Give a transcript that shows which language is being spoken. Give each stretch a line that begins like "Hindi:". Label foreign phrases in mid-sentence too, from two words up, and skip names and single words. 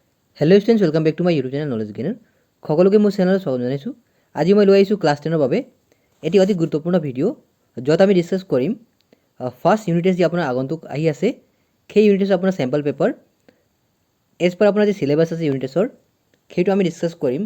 English: Hello students welcome back to my YouTube channel Knowledge Gainer
Assamese: সকলোকে মোৰ চেনেলত স্বাগত জনাইছোঁ। আজি মই লৈ আহিছোঁ ক্লাছ 10ৰ বাবে এটি অতি গুৰুত্বপূৰ্ণ ভিডিঅ' য'ত আমি ডিছকাছ কৰিম
English: first unit test
Assamese: যি আপোনাৰ আগন্তুক আহি আছে সেই
English: unit testৰ
Assamese: আপোনাৰ
English: sample paper as per
Assamese: আপোনাৰ যি চিলেবাছ আছে
English: unit testৰ
Assamese: সেইটো আমি ডিছকাছ কৰিম।